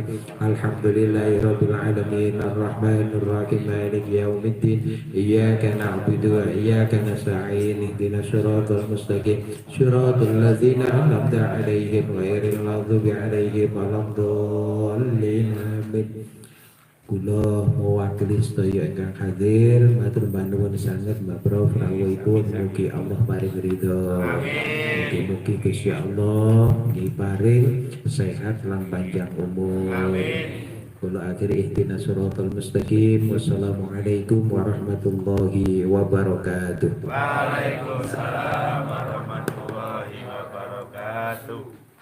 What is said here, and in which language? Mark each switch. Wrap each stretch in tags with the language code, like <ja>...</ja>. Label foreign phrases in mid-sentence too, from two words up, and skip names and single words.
<ar>الحمد لله رب العالمين الرحمن الرحيم مالك يوم الدين إياك نعبد وإياك نستعين اهدنا الصراط المستقيم صراط الذين أنعمت عليهم غير المغضوب عليهم ولا الضالين آمين.</ar> <jv>Kula mewakili sedaya ingkang hadir matur nuwun sanget Mbak Prof rawuhipun mugi Allah paring ridho. Mugi-mugi Gusti Allah nggih paring sehat lan panjang umur. Kula akhiri</jv> <ar>اهدنا الصراط المستقيم. والسلام عليكم ورحمة الله وبركاته. وعليكم السلام ورحمة الله وبركاته.</ar>